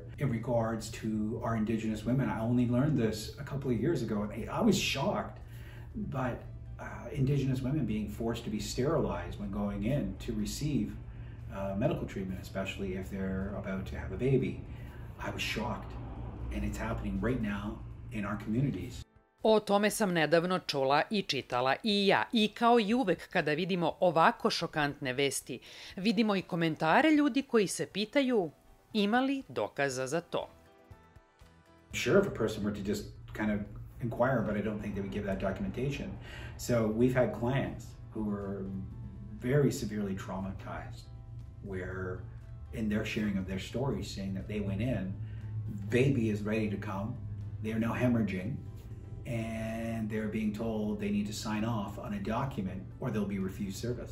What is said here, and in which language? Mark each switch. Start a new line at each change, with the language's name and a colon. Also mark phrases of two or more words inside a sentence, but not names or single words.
English: In regards to our Indigenous women, I only learned this a couple of years ago, and I was shocked. But Indigenous women being forced to be sterilized when going in to receive medical treatment, especially if they're about to have a baby. I was shocked, and it's happening right now in our communities.
Serbian: O tome sam nedavno čula i čitala i ja. I kao i uvek kada vidimo ovako šokantne vesti, vidimo i komentare ljudi koji se pitaju ima li dokaza za to.
English: Sure, if a person were to just kind of inquire, but I don't think they would give that documentation. So we've had clients who were very severely traumatized, where in their sharing of their stories, saying that they went in, baby is ready to come, they are now hemorrhaging, and they're being told they need to sign off on a document or they'll be refused service.